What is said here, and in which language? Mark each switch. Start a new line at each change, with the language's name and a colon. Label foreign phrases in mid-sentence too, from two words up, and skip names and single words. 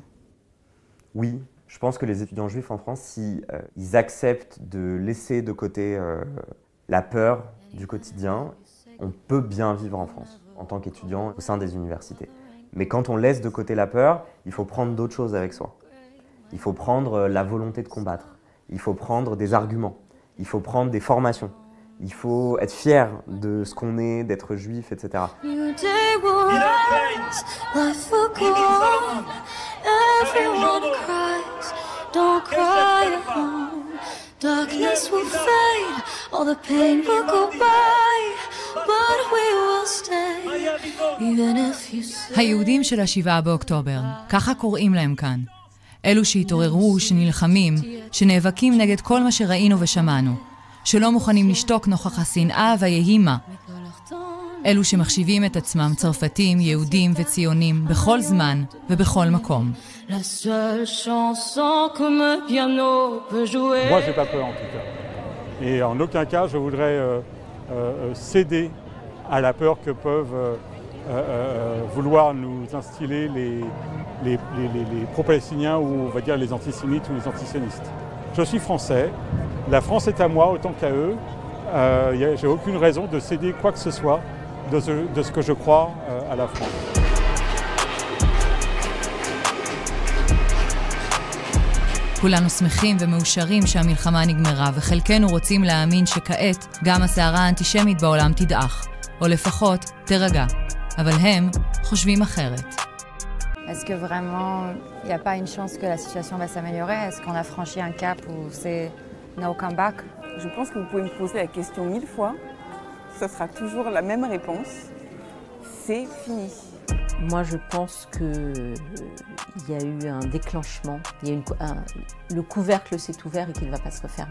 French: Oui, je pense que les étudiants juifs en France, si ils acceptent de laisser de côté la peur du quotidien, on peut bien vivre en France en tant qu'étudiant au sein des universités. Mais quand on laisse de côté la peur, il faut prendre d'autres choses avec soi. Il faut prendre la volonté de combattre, il faut prendre des arguments, il faut prendre des formations, il faut être fier de ce qu'on est, d'être juif, etc.
English: Darkness will fade, all the pain will go by, but we will stay, even if you say...
Hebrew: היהודים של ה7 באוקטובר, ככה קוראים להם כאן. אלו שהתעוררו, שנלחמים, שנאבקים נגד כל מה שראינו ושמענו, שלא מוכנים לשתוק נוכח השנאה והיהימה. אלו שמחשיבים את עצמם צרפתים, יהודים וציונים בכל זמן ובכל מקום.
French: Moi, j'ai pas peur en tout cas. Et en aucun cas, je voudrais céder à la peur que peuvent vouloir nous instiller les pro-palestiniens ou on va dire les antisémites ou les antisionistes. Je suis français, la France est à moi autant qu'à eux. J'ai aucune raison de céder quoi que ce soit de ce que je crois à la France.
Hebrew: כולנו שמחים ומאושרים שהמלחמה נגמרה, וחלקנו רוצים להאמין שכעת גם הסערה האנטישמית בעולם תדעך, או לפחות תרגע. אבל הם חושבים אחרת.
French: Est-ce que vraiment il n'y a pas une chance que la situation va s'améliorer? Est-ce qu'on a franchi un cap où c'est
English: no comeback?
French: Je pense que vous pouvez me poser la question 1000 fois, ce sera toujours la même réponse. C'est fini. Moi, je pense qu'il y a eu un déclenchement, le couvercle s'est ouvert et qu'il ne va pas se refermer.